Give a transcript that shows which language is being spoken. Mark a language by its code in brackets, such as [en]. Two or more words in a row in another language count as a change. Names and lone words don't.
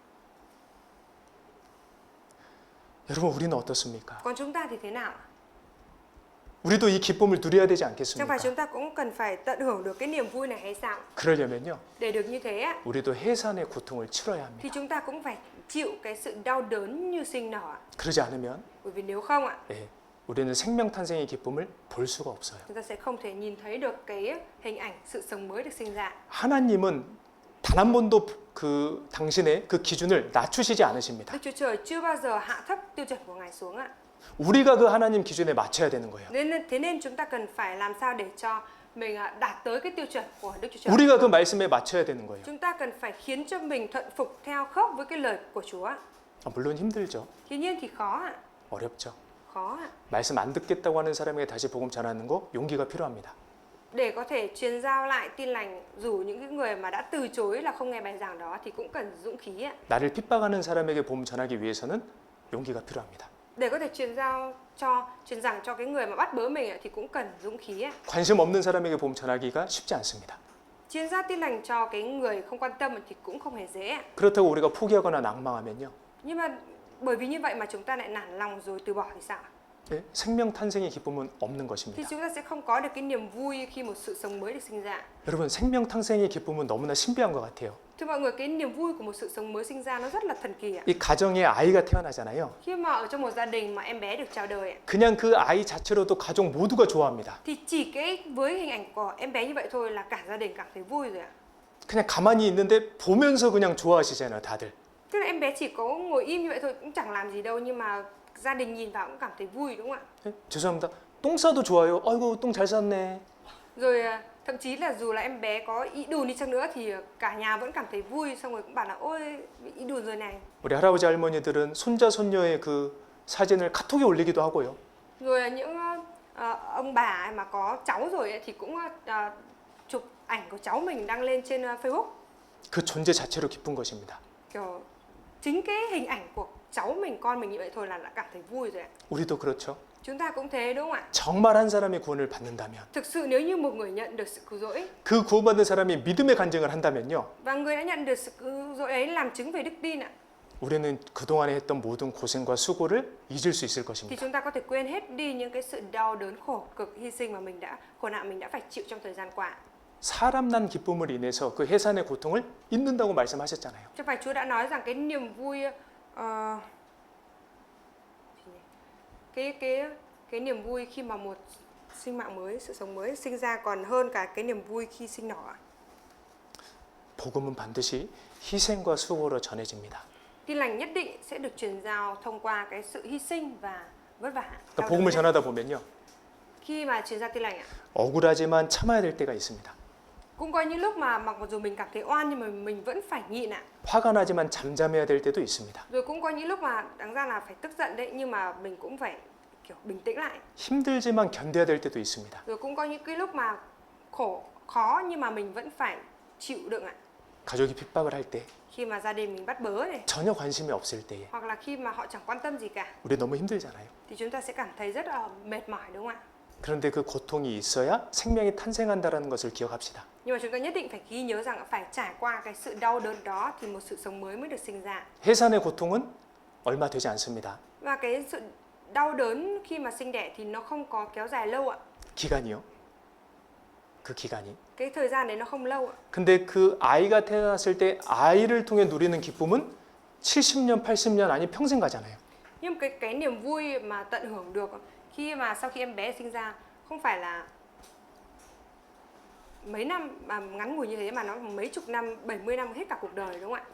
[ko] 여러분 우리는 어떻습니까? [vi] Còn chúng ta thì thế nào ạ? [ko] 우리도 이 기쁨을 누려야 되지 [vi] Chẳng phải [ko] 않겠습니까? [vi] chúng ta cũng cần phải tận hưởng được cái niềm vui này hay sao? [ko] 그러려면요. [vi] Để được như thế á, [ko] 우리도 해산의 고통을 치러야 [vi] thì [ko] 합니다. [vi] chúng ta cũng phải chịu cái sự đau đớn như sinh nở ạ. [ko] 그러지 않으면 [vi] Bởi vì nếu không ạ, [ko] 우리는 생명탄생의 기쁨을 볼 수가 없어요. [vi] chúng ta sẽ không thể nhìn thấy được cái hình ảnh sự sống mới được sinh ra. [ko] 하나님은 단 한 번도 그 당신의 그 기준을 낮추시지 않으십니다. [vi] Đức Chúa Trời chưa bao giờ hạ thấp tiêu chuẩn của Ngài xuống ạ. [ko] 우리가 그 하나님 기준에 맞춰야 되는 거예요. [vi] Thế nên chúng ta cần phải làm sao để cho mình đạt tới cái tiêu chuẩn của Đức Chúa Trời. [ko] 우리가 그 말씀에 맞춰야 되는 거예요. [vi] Chúng ta cần phải khiến cho mình thuận phục theo khớp với cái lời của Chúa. [ko] 물론 힘들죠. [vi] Tuy nhiên thì khó ạ. [ko] 어렵죠. [vi] Khó ạ. [ko] 말씀 안 듣겠다고 하는 사람에게 다시 복음 전하는 거 용기가 필요합니다. [vi] Để có thể truyền giao lại tin lành dù những cái người mà đã từ chối là không nghe bài giảng đó thì cũng cần dũng khí ạ. [ko] 나를 핍박하는 사람에게 복음 전하기 위해서는 용기가 필요합니다. [vi] Để có thể truyền giảng cho cái người mà bắt bớ mình thì cũng cần dũng khí ạ. [ko] 관심 없는 사람에게 복음 전하기가 쉽지 않습니다. [vi] Truyền giao tin lành cho cái người không quan tâm thì cũng không hề dễ ạ. [ko] 그렇다고 우리가 포기하거나 낙망하면요. [vi] Nhưng mà bởi vì như vậy mà chúng ta lại nản lòng rồi từ bỏ thì sao? [ko] 예, 생명 탄생의 기쁨은 없는 [vi] thì [ko] 것입니다. [vi] chúng ta sẽ không có được cái niềm vui khi một sự sống mới được sinh ra. [ko] 여러분, 생명 탄생의 기쁨은 너무나 신비한 것 같아요. [vi] Thưa mọi người, cái niềm vui của một sự sống mới sinh ra nó rất là thần kỳ ạ. [ko] 이 가정에 아이가 태어나잖아요. [vi] Khi mà ở trong một gia đình mà em bé được chào đời ạ, [ko] 그냥 그 아이 자체로도 가족 모두가 좋아합니다. [vi] thì chỉ với hình ảnh của em bé như vậy thôi là cả gia đình cảm thấy vui rồi ạ. [ko] 그냥 가만히 있는데 보면서 그냥 좋아하시잖아요, 다들. [vi] Tức là em bé chỉ có ngồi im như vậy thôi, cũng chẳng làm gì đâu, nhưng mà gia đình nhìn vào cũng cảm thấy vui, đúng không ạ? [ko] 예? 죄송합니다. 똥 싸도 좋아요. 아이고 똥 잘 쌌네. [vi] Rồi thậm chí là dù là em bé có ý đùn đi chăng nữa thì cả nhà vẫn cảm thấy vui, xong rồi cũng bảo là ôi bị ý đùn rồi này. [ko] 우리 할아버지 할머니들은 손자 손녀의 그 사진을 카톡에 올리기도 하고요. [vi] Rồi những ông bà mà có cháu rồi ấy, thì cũng chụp ảnh của cháu mình đăng lên trên Facebook. [ko] 그 존재 자체로 기쁜 것입니다. [vi] Kiểu chính cái hình ảnh của cháu mình, con mình như vậy thôi là đã cảm thấy vui rồi ạ. [ko] 우리도 그렇죠. [vi] Chúng ta cũng thế, đúng không ạ? [ko] 정말 한 사람이 구원을 받는다면, [vi] Thực sự nếu như một người nhận được sự cứu rỗi [ko] 그 구원받은 사람이 믿음의 간증을 한다면요, [vi] và người đã nhận được sự cứu rỗi ấy làm chứng về đức tin ạ, [ko] 우리는 그동안에 했던 모든 고생과 수고를 잊을 수 있을 [vi] thì [ko] 것입니다. [vi] chúng ta có thể quên hết đi những cái sự đau đớn, khổ cực, hy sinh mà khổ nạn mình đã phải chịu trong thời gian qua. [ko] 사람 난 기쁨을 인해서 그 해산의 고통을 잊는다고 말씀하셨잖아요. [vi] Chứ phải Chúa đã nói rằng cái niềm vui cái niềm vui khi mà một sinh mạng mới, sự sống mới sinh ra còn hơn cả cái niềm vui khi sinh nở ạ. [ko] 복음은 반드시 희생과 수고로 전해집니다. [vi] Tin lành nhất định sẽ được truyền giao thông qua cái sự hy sinh và vất vả. [ko] 그러니까 복음을 전하다 보면요, [vi] Khi mà truyền giao tin lành ạ, [ko] 억울하지만 참아야 될 때가 있습니다. [vi] cũng có những lúc mà mặc dù mình cảm thấy oan nhưng mà mình vẫn phải nhịn ạ. [ko] 화가 나지만 잠잠해야 될 때도 있습니다. [vi] Rồi cũng có những lúc mà đáng ra là phải tức giận đấy, nhưng mà mình cũng phải kiểu bình tĩnh lại. [ko] 힘들지만 견뎌야 될 때도 있습니다. [vi] Rồi cũng có những cái lúc mà khó nhưng mà mình vẫn phải chịu đựng ạ. [ko] 가족이 핍박을 할 때, [vi] Khi mà gia đình mình bắt bớ này, [ko] 전혀 관심이 없을 때에 [vi] hoặc là khi mà họ chẳng quan tâm gì cả, [ko] 우리 너무 힘들잖아요. [vi] thì chúng ta sẽ cảm thấy rất là mệt mỏi, đúng không ạ? [ko] 그런데 그 고통이 있어야 생명이 탄생한다는 것을 기억합시다. [vi] Nhưng mà chúng ta nhất định phải ghi nhớ rằng phải trải qua cái sự đau đớn đó thì một sự sống mới mới được sinh ra. [ko] 해산의 고통은 얼마 되지 않습니다. [vi] Và cái sự đau đớn khi mà sinh đẻ thì nó không có kéo dài lâu ạ. [ko] 기간이요. 그 기간이. [vi] Cái thời gian đấy nó không lâu ạ. [ko] 근데 그 아이가 태어났을 때 아이를 통해 누리는 기쁨은 70년, 80년 아니 평생 가잖아요. [vi] Nhưng cái niềm vui mà tận hưởng được khi mà sau khi em bé sinh ra không phải là mấy năm mà ngắn ngủi như thế, mà nó mấy chục năm, 70 năm, hết cả cuộc đời, đúng không ạ?